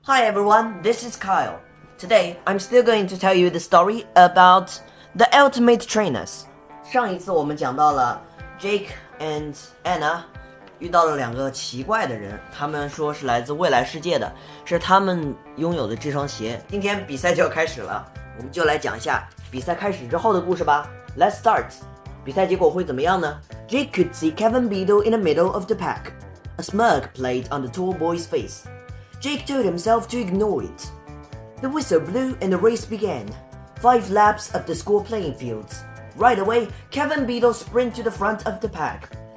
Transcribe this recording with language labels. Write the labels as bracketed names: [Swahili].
[English] Hi everyone, this is Kyle. Today, I'm still going to tell you the story about the ultimate trainers. [Chinese] 上一次我们讲到了 Jake and Anna 遇到了两个奇怪的人，他们说是来自未来世界的，是他们拥有的这双鞋。今天比赛就要开始了，我们就来讲一下比赛开始之后的故事吧。 [English] Let's start. [Chinese] 比赛结果会怎么样呢？ [English] Jake could see Kevin Beadle in the middle of the pack. A smirk played on the tall boy's face.Jake told himself to ignore it. The whistle blew and the race began. 5 laps of the school playing fields. Right away, Kevin Beadle sprinted to the front of the pack.